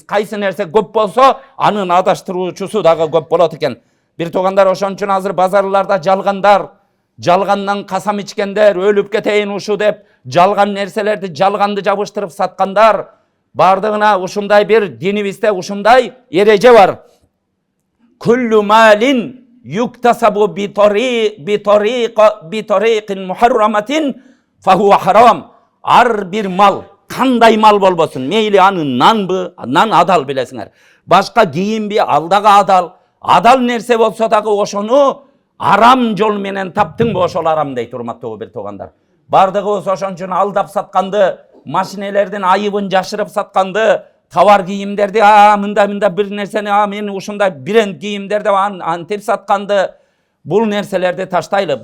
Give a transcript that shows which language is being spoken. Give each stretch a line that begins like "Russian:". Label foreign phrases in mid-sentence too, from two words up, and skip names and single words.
Kyrgyz: Кайсы нерсе көп болсо, анын адаштыруучусу дагы көп болот экен. Бир туугандар, ошон үчүн азыр базарларда жалгандар, жалгандан касам ичкендер, өлүп кетейин ушу деп, жалган нерселерди, жалганды жабыштырып саткандар, бардыгына ушундай бир динибизде ушундай эреже бар.
Arabic: كل مال يكتسب بطريق محرمات فهو حرام.
Kyrgyz: Ар бир мал, кандай мал болбосун, мейли аны нанбы, нан адал билесиңер. Башка кийимби, алдагы адал. Адал нерсе болсо дагы ошону арам жол менен таптыңбы, ошол арам дейт, урматтуу бир туугандар. Бардыгыбыз ошон үчүн алдап сатканды, машинелердин айыбын жашырып сатканды, товар кийимдерди, мында бир нерсени, мен ушундай бренд кийимдерди антип сатканды, бул нерселерди таштайлы.